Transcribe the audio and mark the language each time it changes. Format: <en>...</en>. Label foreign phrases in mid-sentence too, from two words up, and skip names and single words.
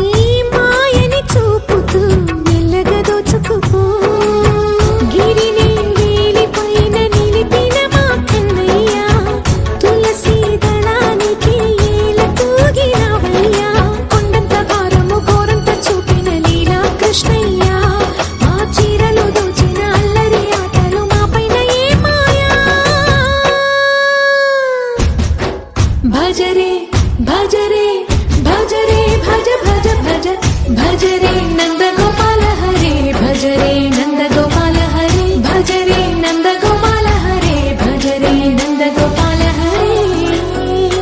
<te>మాయని చూపుతూ మెల్లగా దోచుకుపో గిరిని వేలిపైన నిలిపిన మా కన్నయ్య తులసి దళానికి ఏల తూగినవయ్యా కొండంత భారము కోరంత చూపిన లీలా కృష్ణయ్య మా చీరలు దోచిన అల్లరి ఆటలు మా పైన ఏ మాయా</te> <hi>भजरे भजरे भजरे भज भज भज भजरे नंद गोपाल हरे भजरे नंद गोपाल हरे भजरे नंद गोपाल हरे भजरे नंद गोपाल हरे</hi>